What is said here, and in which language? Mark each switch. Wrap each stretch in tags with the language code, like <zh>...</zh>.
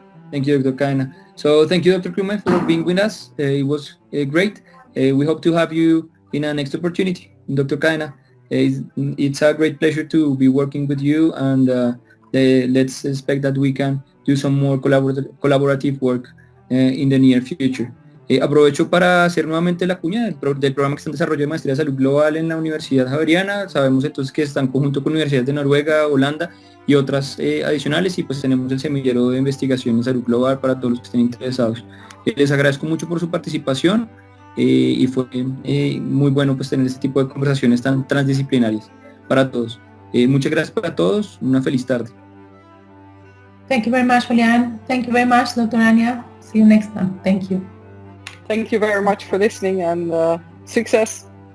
<en>Thank you, Dr. Kaina. So thank you, Dr. Krume, for being with us. It was great. We hope to have you in our next opportunity. Dr. Kaina, it's a great pleasure to be working with you, and let's expect that we can do some more collaborative work in the near future.</en> <es>Aprovecho para hacer nuevamente la cuña del programa que está en desarrollo de Maestría de Salud Global en la Universidad Javeriana. Sabemos entonces que están conjunto con universidades de Noruega, Holanda y otras adicionales, y pues tenemos el semillero de investigación en salud global para todos los que estén interesados. Les agradezco mucho por su participación. y fue muy bueno pues tener este tipo de conversaciones tan transdisciplinarias para todos. Muchas gracias para todos, una feliz tarde.</es> <en>Thank you very much, Julian. Thank you very much, Dr. Anya. See you next time. Thank you. Thank you very much for listening, and success.</en>